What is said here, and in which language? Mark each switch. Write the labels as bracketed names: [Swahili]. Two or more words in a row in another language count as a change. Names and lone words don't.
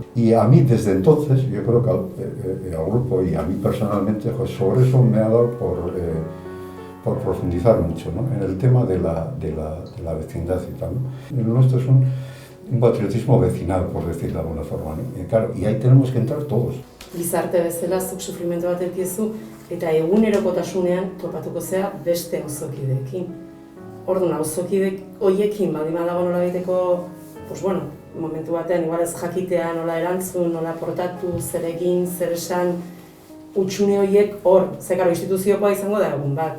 [Spanish] Y a mí desde entonces, yo creo que al grupo y a mí personalmente, pues sobre eso me ha dado por profundizar mucho, ¿no? En el tema de la vecindad y tal, ¿no? El nuestro es un patriotismo vecinal, por decirlo de alguna forma, ¿no? Y claro, y ahí tenemos que entrar todos. [Basque] Gizarte bezala zuk sufrimento bat edukizu eta egunerokotasunean topatuko zea beste auzokideekin. Orduan, auzokidek hoiekin baldin badago nolabaiteko, [Spanish] pues bueno, [Basque] momentu batean igual ez jakitea nola erantzun, nola portatu, zer egin, zer esan, hutsune horiek hor, zekaro instituziokoa izango da egun bat.